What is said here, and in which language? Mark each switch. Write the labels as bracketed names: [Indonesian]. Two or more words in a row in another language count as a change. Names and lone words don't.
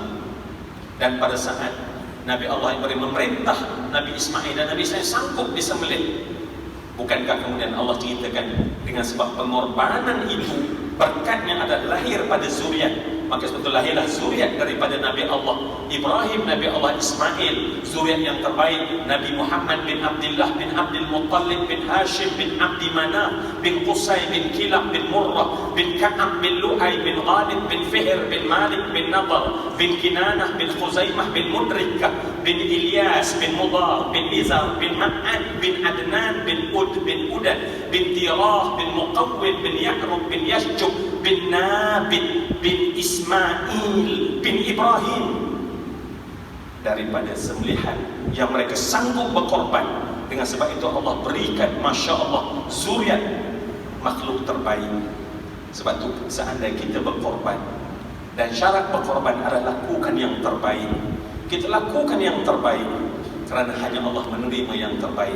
[Malay] Dan pada saat Nabi Allah Ibrahim memerintah Nabi Ismail dan Nabi Ismail sanggup disembelih, bukankah kemudian Allah ceritakan dengan sebab pengorbanan itu berkatnya adalah lahir pada zuriat, maka sebetulnya lahirlah zuriat daripada Nabi Allah Ibrahim, Nabi Allah Ismail, zuriat yang terbaik Nabi Muhammad bin Abdullah bin Abdul Muttalib bin Hashim bin Abdi Manaf bin Qusay bin Kilab bin Murrah bin Ka'ab bin Lu'ay bin Ghalib bin Fihr bin Malik bin Nadar bin Kinanah bin Khuzaimah bin Mudrikah bin Ilyas bin Mudar bin Nizar bin Ma'ad bin Adnan bin Ud bin Udan bin Tirah bin Muqawwil bin Ya'rub bin Yashjub bin Nabit bin Ismail bin Ibrahim, daripada sembelihan yang mereka sanggup berkorban. Dengan sebab itu Allah berikan, Masya Allah, zuriat makhluk terbaik. Sebab itu seandainya kita berkorban, dan syarat berkorban adalah lakukan yang terbaik, kita lakukan yang terbaik, kerana hanya Allah menerima yang terbaik.